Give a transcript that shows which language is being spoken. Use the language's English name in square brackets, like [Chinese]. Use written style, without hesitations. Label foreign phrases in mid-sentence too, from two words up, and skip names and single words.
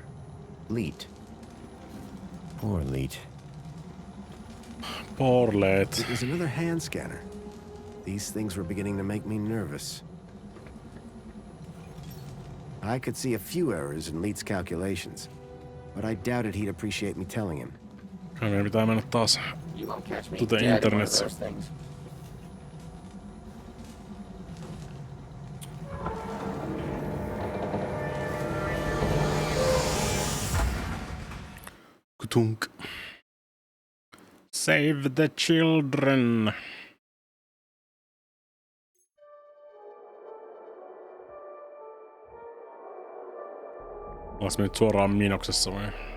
[English] Leet. Poor Leet. Poor Leet. It was another hand scanner. These things were beginning to make me nervous. I could see a few errors in Leet's calculations, but I doubted he'd appreciate me telling him. [Finnish] Meidän pitää mennä taas internetissä. Kutunk. [English] Save the children. [Finnish] Olis me nyt suoraan Minoksessa vai?